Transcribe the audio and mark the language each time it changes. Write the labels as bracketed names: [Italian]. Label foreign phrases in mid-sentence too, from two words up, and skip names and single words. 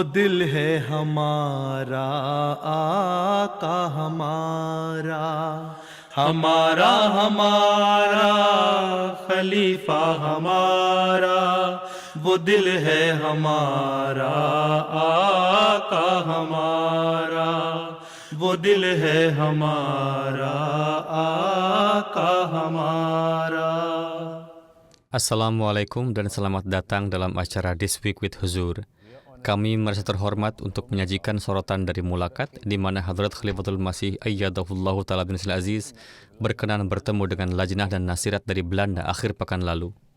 [Urdu] دل ہے ہمارا آقا ہمارا، ہمارا ہمارا خلیفہ ہمارا، وہ دل ہے ہمارا آقا ہمارا، وہ دل ہے ہمارا آقا ہمارا. [Indonesian] Assalamualaikum dan selamat datang dalam acara This Week with Huzur. Kami merasa terhormat untuk menyajikan sorotan dari Mulakat, di mana Hadrat Khalifatul Masih [Arabic] أيده الله تعالى بن عزيز [Indonesian] berkenan bertemu dengan lajnah dan nasirat dari Belanda akhir pekan lalu.